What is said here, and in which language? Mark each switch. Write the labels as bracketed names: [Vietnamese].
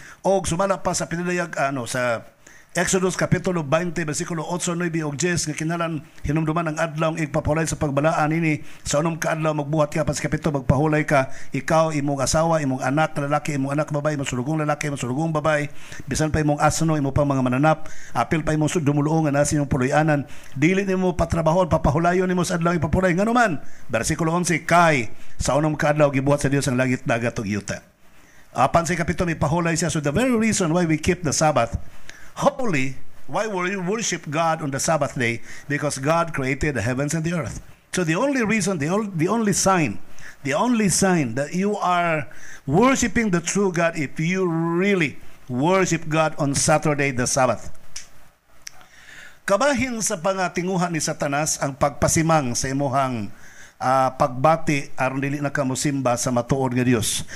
[Cebuano] O sumala pa sa Pinadayag sa Exodus kapitulo 20 versikulo 8, 9 ug 10 nga kinahanglan hinumduman ang adlaw ang igpapahulay sa pagbalaan ini sa unom ka adlaw magbuhat ka pas kapito magpahulay ka ikaw, imong asawa, imong anak lalaki, imong anak babae, imong sulugong lalaki, imong sulugong babae, bisan pa imong asno, imong pang mga mananap, apil pa imong dumuluong nga nasa imong puloy-anan, dili nimo patrabahon, papahulayon nimo sa adlaw ipapulay nganuman. Versikulo 11, kay sa unom ka adlaw gibuhat sa Dios ang langit, dagat ug yuta. Apan sa kapito may pahulay siya. [English] So the very reason why we keep the Sabbath holy, why we worship God on the Sabbath day, because God created the heavens and the earth. So the only reason, the only sign that you are worshiping the true God if you really worship God on Saturday, the Sabbath. [Cebuano] Kabahin sa pangatinguhan ni Satanas ang pagpasimang sa imuhang pagbati aron dili na kamo simba sa matuod nga Dios.